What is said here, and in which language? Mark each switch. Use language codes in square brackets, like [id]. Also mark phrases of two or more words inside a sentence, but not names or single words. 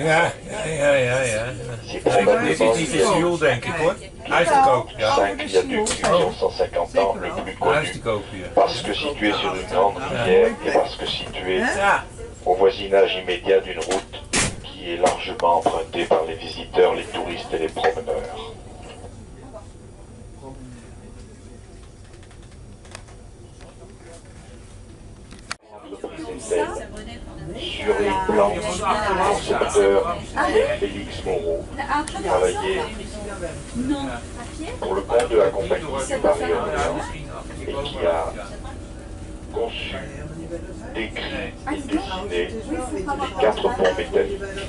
[nl] Ja. [fr] C'est probablement [nl] Dit hij de Sioule, denk ik hoor. Hij is te koop, ja. [fr] 5 viaducs qui ont 150 ans les plus [nl] Hij is [fr] connus. [nl] te koop hier. [fr] Parce que situé sur une grande rivière et parce que situé [nl] Ja. [fr] au voisinage immédiat d'une route qui est largement empruntée par les visiteurs, les touristes et les promeneurs. Sur les plans du concepteur Félix Moreau, qui travaillait pour le compte de la compagnie du Paris-Orléans et qui a conçu, décrit et dessiné les 4 ponts métalliques.